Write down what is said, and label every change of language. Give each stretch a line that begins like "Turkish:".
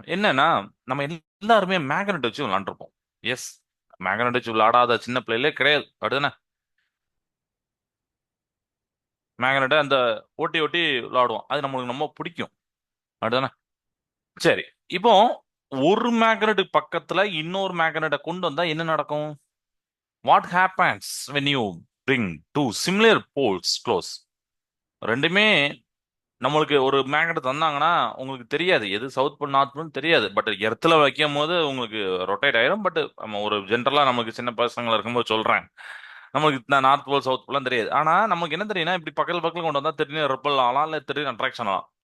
Tamil: என்னன்னா, நம்ம எல்லாருமே மேக்னெட் வச்சு விளாண்டுருப்போம். எஸ், மேக்னெட் வச்சு விளையாடாத சின்ன பிள்ளைகளே கிடையாது. அப்படிதானே? மேக்னெட்டை அந்த ஓட்டி ஓட்டி விளாடுவோம், அது நம்மளுக்கு ரொம்ப பிடிக்கும். அப்படிதானே? சரி, இப்போ ஒரு மேக்னெட் பக்கத்துல இன்னொரு மேக்னெட்டை கொண்டு வந்தா என்ன நடக்கும்?
English: What happens when you bring two similar poles close?
Tamil: ரெண்டுமே நம்மளுக்கு ஒரு மேக்னெட் தந்தாங்கன்னா உங்களுக்கு தெரியாது எது சவுத் போல் நார்த் போல் தெரியாது. பட் எர்த்துல வைக்கும் போது உங்களுக்கு ரொட்டேட் ஆயிரும். பட் நம்ம ஒரு ஜென்ரலா நமக்கு சின்ன பசங்களா இருக்கும்போது சொல்றேன், நமக்கு நார்த் போல் சவுத் போலாம் தெரியாது. ஆனா நமக்கு என்ன தெரியும்னா, இப்படி பக்கத்துல பக்கத்துல கொண்டு வந்தா திடீர்னு ரிப்பல் ஆகலாம், இல்ல திடீர்னு அட்ராக்ஷன் ஆகலாம்.